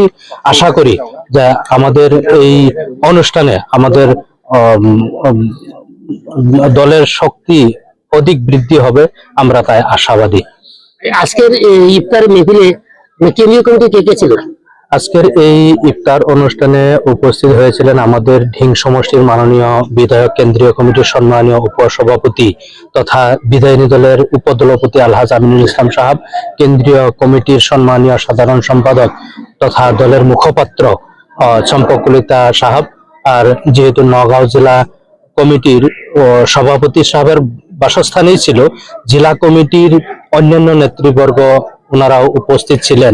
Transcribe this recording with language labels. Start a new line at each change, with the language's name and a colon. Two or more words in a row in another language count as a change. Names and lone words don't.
Bangla: আশা করি যে আমাদের এই অনুষ্ঠানে আমাদের দলের শক্তি অধিক বৃদ্ধি হবে, আমরা তাই আশাবাদী। আজকের এই ইফতার মেহফিলে কেন্দ্রীয় কমিটি কে কে ছিল? আজকের এই ইফতার অনুষ্ঠানে উপস্থিত হয়েছিলেন আমাদের ঢিং সমষ্টির মাননীয় বিধায়ক, কেন্দ্রীয় কমিটির সম্মানীয় উপসভাপতি তথা বিধায়িনী দলের উপদলপতি আলহাজ আমিনুল ইসলাম সাহেব, কেন্দ্রীয় কমিটির সম্মানীয় সাধারণ সম্পাদক তথা দলের মুখপাত্র চম্পকলিতা সাহেব, আর যেহেতু নওগাঁ জেলা কমিটির সভাপতি সাহেবের বাসস্থানেই ছিল, জেলা কমিটির অন্যান্য নেতৃবর্গ ওনারাও উপস্থিত ছিলেন।